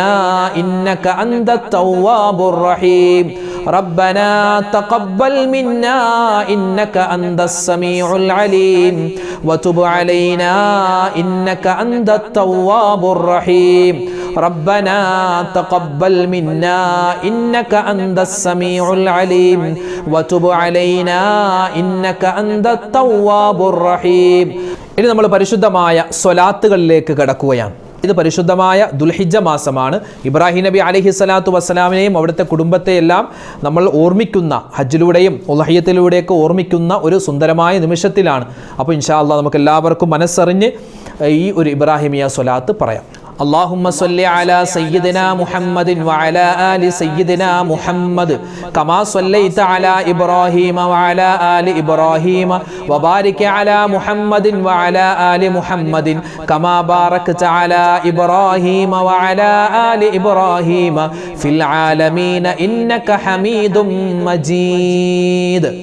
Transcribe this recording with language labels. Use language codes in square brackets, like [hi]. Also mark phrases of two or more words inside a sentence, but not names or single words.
[ar] إنك أنت التواب الرحيم ربنا تقبل منا إنك أنت السميع العليم وتب علينا إنك أنت التواب الرحيم ربنا تقبل منا إنك أنت السميع العليم وتب علينا إنك أنت التواب الرحيم. [ml] ഇനി നമ്മൾ പരിശുദ്ധമായ സ്വലാത്തുകളിലേക്ക് കടക്കുകയാണ്. ഇത് പരിശുദ്ധമായ ദുൽഹിജ്ജ മാസമാണ്. ഇബ്രാഹിം നബി [ar] عليه الصلاة [ml] വസ്സലാമിനെയും അവിടുത്തെ കുടുംബത്തെയെല്ലാം നമ്മൾ ഓർമ്മിക്കുന്ന, ഹജ്ജിലൂടെയും ഉളഹിയത്തിലൂടെയൊക്കെ ഓർമ്മിക്കുന്ന ഒരു സുന്ദരമായ നിമിഷത്തിലാണ്. അപ്പോൾ [ar] إن شاء الله [ml] നമുക്ക് എല്ലാവർക്കും മനസ്സറിഞ്ഞ് ഈ ഒരു ഇബ്രാഹിമിയ സ്വലാത്ത് പറയാം. [ar] اللهم صل على سيدنا محمد وعلى آل سيدنا محمد كما صليت على إبراهيم وعلى آل إبراهيم وبارك على محمد وعلى آل محمد كما باركت على إبراهيم وعلى آل إبراهيم في العالمين إنك حميد مجيد.